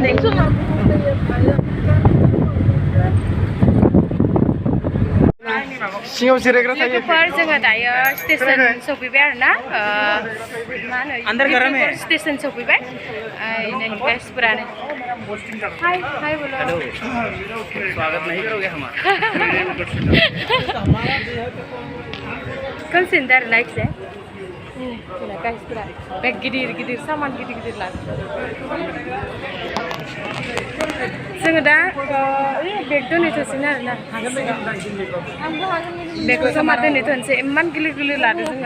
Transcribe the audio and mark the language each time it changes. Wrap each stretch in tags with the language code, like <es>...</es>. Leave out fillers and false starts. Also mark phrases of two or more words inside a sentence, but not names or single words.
<brx>सिङाव जिरायग्रा थायो। जोङो दायो स्टेसन सफैबाय आरोना। मा होनो स्टेसन सफैबाय। नै गाइसफोरानो हाय बोलो।</brx> <hi>स्वागत नहीं करोगे हमारा?</hi> <brx>कौन आरोना इखिजाय गाइसफोरा बेग गिदिर सामान गिदिर लादों। जोङो दा बेग दोनहैथ'सिगोन आरोना। बेगखौ जमा दोनहैथ'नोसै। इमान गिलिर लादों जोङो।</brx>